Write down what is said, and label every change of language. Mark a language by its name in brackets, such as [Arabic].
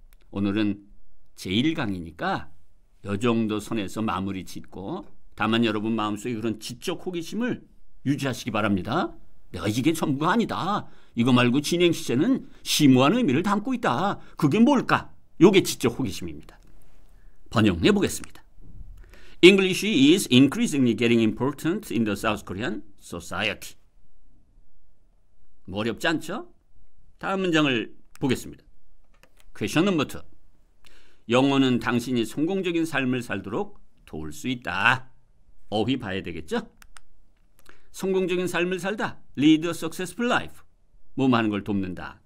[Korean] 오늘은 제1강이니까 이 정도 선에서 마무리 짓고 다만 여러분 마음속에 그런 지적 호기심을 유지하시기 바랍니다. 내가 이게 전부가 아니다. 이거 말고 진행 시제는 심오한 의미를 담고 있다. 그게 뭘까? 이게 지적 호기심입니다. 번역해 보겠습니다. [English] English is increasingly getting important in the South Korean society. [Korean] 뭐 어렵지 않죠? 다음 문장을 보겠습니다. [English] Question number 2. [Korean] 영어는 당신이 성공적인 삶을 살도록 도울 수 있다. 어휘 봐야 되겠죠? 성공적인 삶을 살다. [English] Lead a successful life. [Korean] 뭐 하는 걸 돕는다.